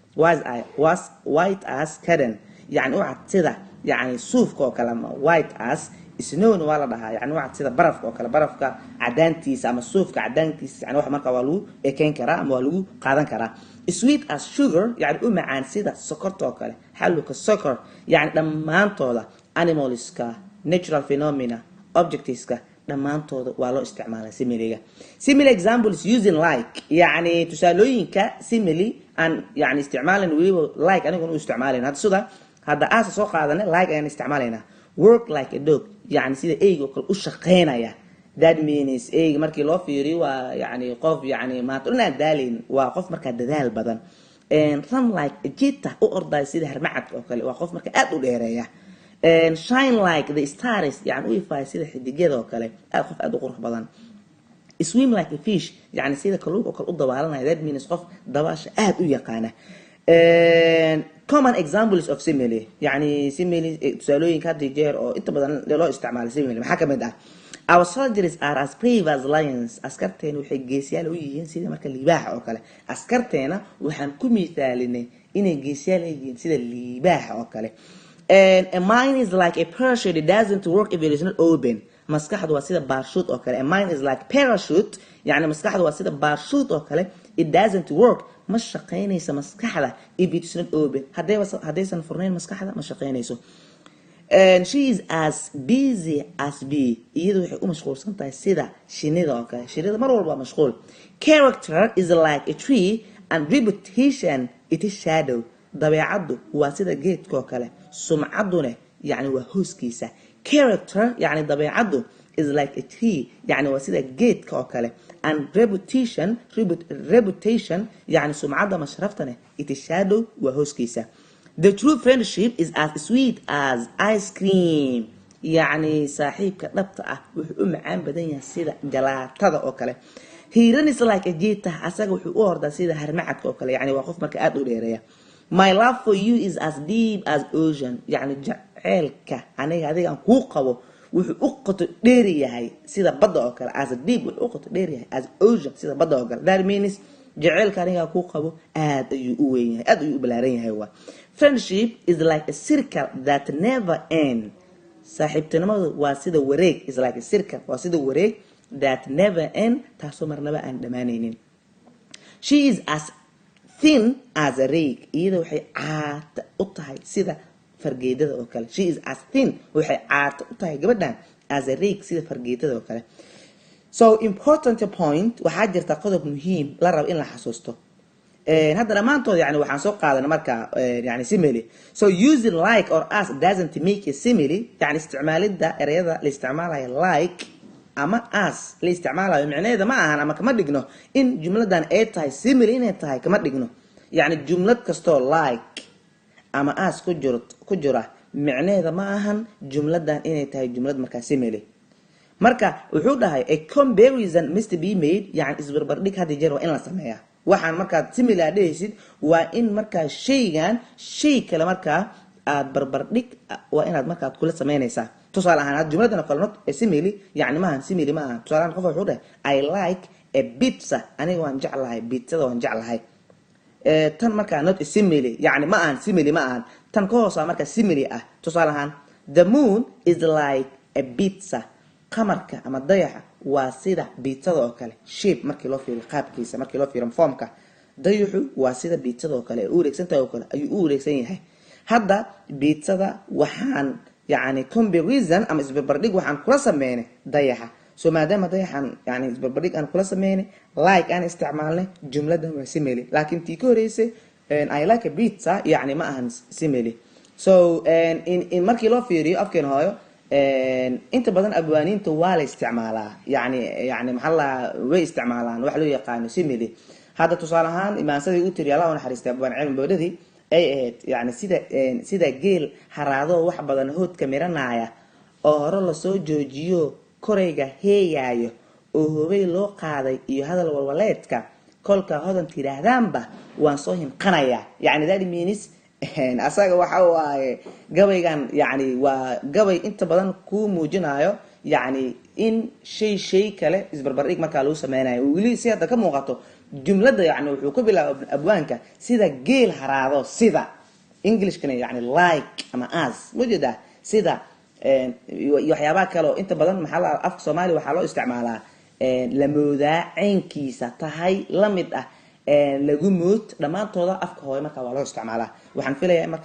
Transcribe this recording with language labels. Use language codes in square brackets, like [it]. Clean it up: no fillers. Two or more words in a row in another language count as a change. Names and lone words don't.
[en] white as curtain [so] yani u cad sida yani suufka oo kale ama [en] white as snowna [so] waa la dhahaa yani waa sida barafka oo kale barafka cadaantiisa ama suufka cadaantiisa yani wax marka waa lagu ekeyn karaa ama waa lagu qaadan karaa [en] sweet as sugar [so] yani u macaan sida sokorta oo kale xaluka soccer yani dhammaantooda animalska [en] natural phenomena [so] objectiveska dhammaantooda waa loo isticmaalaa similiga [en] simile examples using like [so] yani tusaalooyinka simile aan yani isticmaalin weliba like aniguna u isticmaalin hadda aasa soo qaadanay like ayaan isticmaalaynaa [en] work like a dog [so] yani sida eyga oo kale u shaqeynaya [en] that means [so] eyga markii loo fiiriyo waa yani qof yani maaduna daalin waa qof marka dadaal badan [en] and run like a cheetah [so] u orday sida harmacadka oo kale waa qof marka aad u dheereeya [en] and shine like the stars [so] yani u ifay sida xidigada oo kale qof aad u qurux badan [en] swim like a fish [so] yani sida kalluunka oo kale u dabaalanaya [en] that means [so] qof dabaasha aad u yaqaana [en] common examples of simile [so] yani simile tusaalooyinka hadda jeer oo inta badan loo isticmaalo simile maxaa ka mid ah [en] our soldiers are as brave as lions [so] askarteena waxay geesiyaal u yihiin sida marka libaaxa oo kale askarteena waxaan ku miisaalinay inay geesiyaal yihiin sida libaaxa oo kale [en] and a mind is like a parachute it doesn't work if it is not open [so] maskaxdu waa sida parachute oo kale [en] a mind is like parachute [so] yani maskaxdu waa sida parachute oo kale [en] it doesn't work [so] ma shaqeynayso maskaxda [en] if it is not open [so] haddaysan furnayn maskaxda ma shaqeynayso [en] and she is as busy as bee [so] iyadu waxay u mashquulsan tahay sida shinida oo kale shinida mar walba mashquul [en] character is like a tree and reputation it is shadow [so] dabeecaddu waa sida geedka oo kale sumcaduna yani waa hooskiisa character yani dabeecaddu [en] is like a tree [so] yani waa sida geedka oo kale and reputation yani sumcadda mashraftana [en] it is shadow [so] waa hooskiisa [en] the true friendship is as sweet as ice cream [so] yani saaxiibka dhabta ah wuxuu u macaan badan yahay sida jalaatada oo kale [en] he runs like a cheetah [so] asaga wuxuu u ordaa sida harmacadka oo kale yani waa qof marka aad u dheereeya [en] my love for you is as deep as ocean [so] yani jaceelka aniga adigaan kuu qabo wuxuu u qoto dheer yahay sida badda oo kale [en] as deep [so] wuxuu u qoto dheer yahay [en] as ocean [so] sida badda oo kale [en] that means [so] jaceelka aniga kuu qabo aad ayuu u weyn yahay aad ayuu u balaaran yahay waa [en] friendship is like a circle that never end [so] saaxiibtinimadu waa sida wareeg [en] is like a circle [so] waa sida wareeg [en] that never end [so] taasoo marnaba aan dhamaanaynin [en] she is as thin as a rake [so] iyada waxay caata u tahay sida fargeedada oo kale [en] she is as thin [so] waxay caata u tahay gabadhan [en] as a rake [so] sida fargeedada oo kale [en] so important point [so] waxaa jirta qodob muhiim la rabo in la xasuusto hadda dhammaantood yani waxaan soo qaadanay marka yani simile [en] so using like or as doesn't make a simile [so] yani isticmaalida ereyada la isticmaalayo like ama as la isticmaalayo micnaheeda ma ahan ama kama dhigno in jumladan ay tahay simile inay tahay kama dhigno yani jumlad kastoo like ama as ku jira micnaheeda ma ahan jumladan inay tahay jumlad markaa simile marka wuxuu dhahay [en] a comparison must be made [so] yani isbarbardhig hadda jeer waa in la sameeyaa waxaan markaad simile dhehaysid waa in markaa shaygan shay kale markaa aad barbardhig waa inaad markaad kula sameynaysaa tusaale ahaan jumladan oo kale [en] not simile [so] yani maahan simile ma aha tusaale ahaan qof wuxuu dhahay [en] I like a pizza [so] aniga waan jeclahay pizzada waan jeclahay tan markaa [en] not simile [so] yani ma ahan simile ma ahan tan ka hoosa markaa simile ah tusaale ahaan [en] the moon is like a pizza [so] qamarka ama dayaxa waa sida pizzada oo kale shape markii loo fiiriyo qaabkiisa markii loo fiiriyo formka dayaxu waa sida pizzada oo kale u wareegsantahay oo kale ayuu u wareegsan yahay hadda pizzada waxaan yani comparison ama isbarbardhig waxaan kula sameynay dayaxa so maadaama dayaxan yani isbarbardhig aan kula sameynay like aan isticmaalnay jumladan waa simile laakiin tii ka horeysay [en] I like a pizza [so] yani ma ahan simile so in markii loo fiiriyo afkeen hooyo inta badan abwaaniinta waa la isticmaalaa yani maxaa la way isticmaalaan wax loo yaqaano simile hadda tusaale ahaan imaansadii u tiri Allah u naxariistay abwaan cilmi boodadii ay ahayd yani sida geel haraado wax badan hoodka miranaya oo hore la soo joojiyo koreyga heeyaayo oo hubay loo qaaday iyo hadal walwaleedka kolka hodan tiraahdaanba waan soo hinqanaya yani that means asaga waxa waaye gabaygan yani waa gabay inta badan ku muujinayo yani in shay kale isbarbardhig marka lagu sameeyay wili si hada ka muuqato jumlada yani wuxuu ku bilaabay abwaanka sida geel haraado sida english kana yani like ama as mujida sida waxyaabaha kale oo inta badan maxaa la afka Soomaali waxa loo isticmaalaa la moodaa aynkiisa tahay lamid ah lagu mood dhamaantooda afka hooyo marka waa loo isticmaalaa waxaan filayaa marka